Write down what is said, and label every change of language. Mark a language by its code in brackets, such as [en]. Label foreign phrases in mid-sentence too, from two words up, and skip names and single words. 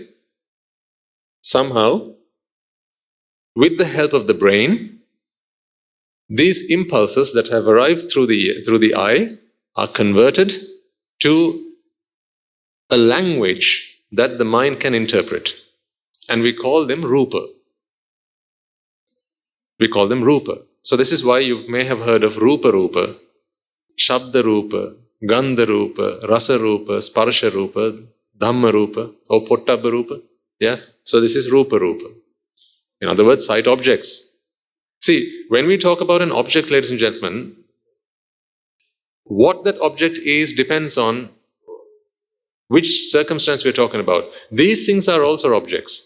[en] Somehow, with the help of the brain, these impulses that have arrived through the eye are converted to a language that the mind can interpret. And we call them rupa. We call them rupa. So this is why you may have heard of [pi] rupa, shabda rupa, gandha rupa, rasa rupa, sparsha rupa, dhamma rupa, [en] or [pi] pottabha rupa. [en] Yeah? So this is rupa. In other words, sight objects. See, when we talk about an object, ladies and gentlemen, what that object is depends on which circumstance we're talking about. These things are also objects.